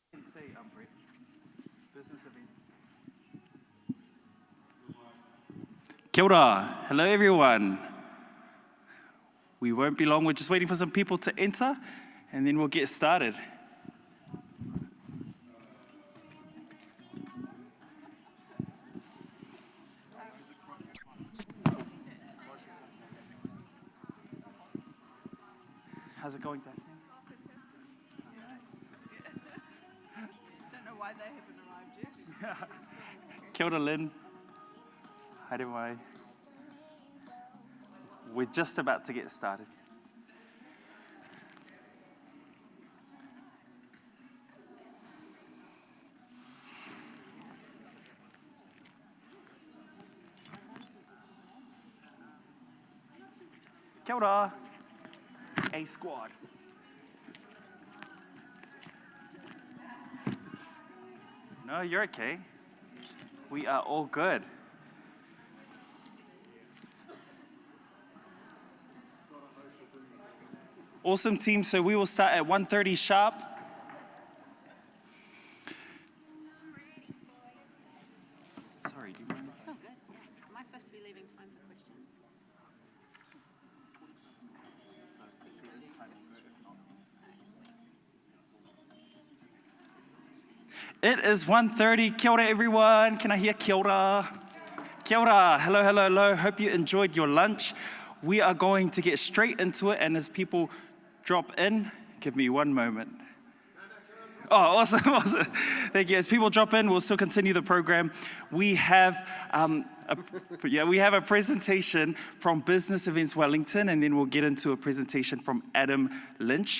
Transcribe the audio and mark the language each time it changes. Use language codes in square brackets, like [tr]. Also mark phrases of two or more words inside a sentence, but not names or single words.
[en] say, Brett? Business events. [mi] Kia ora. [en] Hello, everyone. We won't be long. We're just waiting for some people to enter, and then we'll get started. How's it going, Dad? Don't know why they haven't arrived yet. [mi] Kia ora, Lynn. Haere mai. [en] We're just about to get started. [mi] Kia ora. [en] A squad. No, you're okay. We are all good. Awesome, team. So we will start at 1:30 sharp. Sorry, do you mind? It's all good. Yeah. Am I supposed to be leaving time for questions? It is 1:30. [mi] Kia ora, [en] everyone. Can I hear [mi] kia ora? Kia ora. [en] Hello, hello, hello. Hope you enjoyed your lunch. We are going to get straight into it, and as people drop in, give me one moment. Oh, awesome, awesome. Thank you. As people drop in, we'll still continue the program. We have a presentation from Business Events Wellington, and then we'll get into a presentation from Adam Linc.